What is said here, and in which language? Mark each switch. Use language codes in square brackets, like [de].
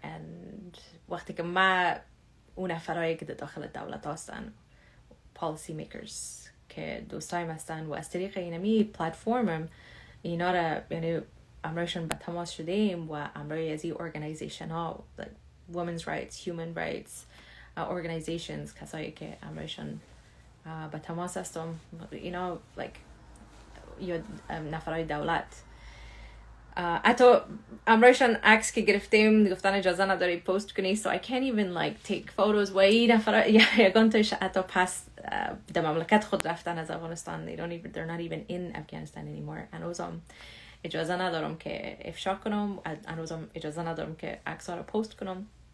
[fa] and وقتی که ما اون افرایی که داخل دولت هستن policy makers که دوستایم هستن و از طریق اینمی پلتفرمم اینا را یعنی امرایشون به تماس شدیم و امرای از این organization ها [en] like women's rights, human rights organizations [fa] کسایی که امرایشون به تماس هستم اینا like یا نفرای دولت حتی امرایشان عکس که گرفتیم گفتن اجازه نداری پست کنی [en] so I can't even like take photos [fa] و این نفر یگان توش حتی پس در مملکت خود رفتن از افغانستان. [en] they're not even in Afghanistan anymore. [fa] هنوزم اجازه ندارم که افشا کنم، هنوزم اجازه ندارم که عکس‌ها رو پست کنم.